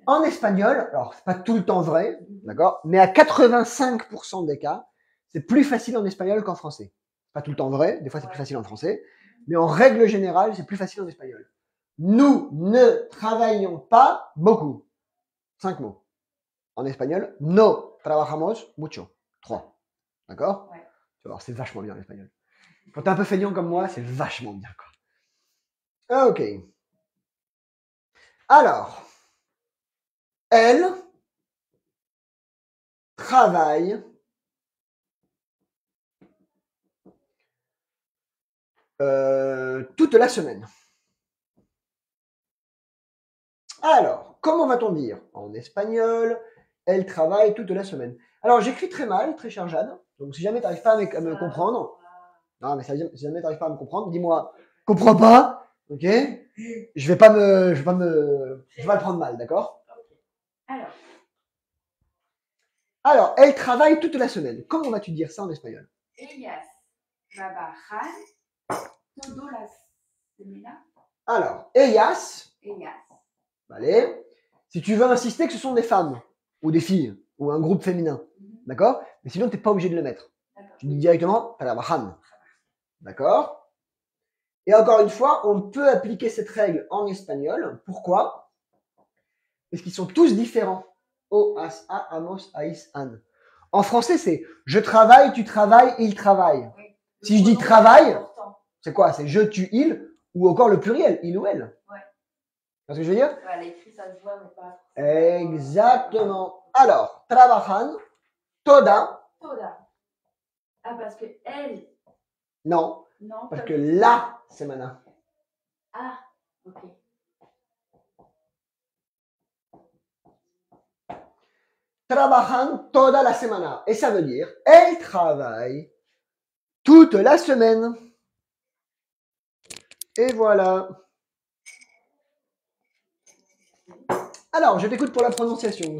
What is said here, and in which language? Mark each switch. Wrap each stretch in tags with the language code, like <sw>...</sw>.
<fr>En espagnol, alors c'est pas tout le temps vrai, d'accord? Mais à 85% des cas, c'est plus facile en espagnol qu'en français. Pas tout le temps vrai, des fois c'est plus facile en français, mais en règle générale, c'est plus facile en espagnol. Nous ne travaillons pas beaucoup. 5 mots. En espagnol,</fr> <es>no trabajamos mucho.</es> <fr>3. D'accord? Ouais. Tu vas voir, c'est vachement bien en espagnol. Quand t'es un peu feignant comme moi, c'est vachement bien, quoi. Ok. Alors, elle travaille toute la semaine. Alors, comment va-t-on dire en espagnol? Elle travaille toute la semaine. Alors, j'écris très mal, très cher Jade. Donc, si jamais tu n'arrives pas à me comprendre, non, mais si jamais tu n'arrives pas à me comprendre, dis-moi, comprends pas, ok? Je vais pas le prendre mal, d'accord? Alors, Alors, elle travaille toute la semaine. Comment vas-tu dire ça en espagnol?</fr> <es>ellas trabajan toda la semana.</es> <fr>Alors, ellas,</fr> <es>Ellas.</es> <fr>allez, si tu veux insister que ce sont des femmes, ou des filles, ou un groupe féminin, d'accord? Mais sinon, tu n'es pas obligé de le mettre. Tu dis directement trabajan, d'accord? Et encore une fois, on peut appliquer cette règle en espagnol. Pourquoi? Parce qu'ils sont tous différents. O, as, a, amos, aïs, an. En français, c'est je travaille, tu travailles, il travaille. Oui. Si je dis travail, c'est quoi? C'est je, tu, il, ou encore le pluriel, il ou elle. Ouais. C'est ce que je veux dire? Ouais, à l'écrit, ça se voit, mais pas. Exactement. Alors,</fr> <es>trabajan, toda.</es> <fr>Toda. Ah, parce que elle. Non, Non. parce que</fr> <es>la semana.</es> <fr>Ah, ok.</fr> <es>Trabajan toda la semana.</es> <fr>Et ça veut dire, elle travaille toute la semaine. Et voilà. Alors, je t'écoute pour la prononciation.</fr>